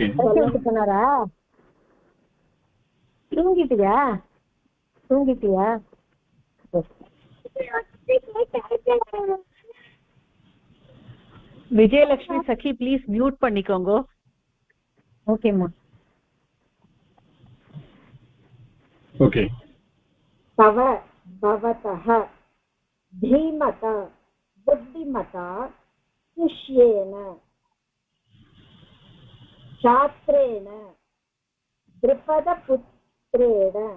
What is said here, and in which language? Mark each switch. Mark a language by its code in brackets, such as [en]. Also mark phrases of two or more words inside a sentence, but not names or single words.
[ta] சொன்னாரா தூங்கிட்டியா விஜயலட்சுமி சखी [en] please mute [ta] பண்ணிக்கோங்க ஓகேம்மா [en] ओके [sa] तव भवतः धीमता बुद्धिमता शिष्येन छात्रेण द्रुपदपुत्रेण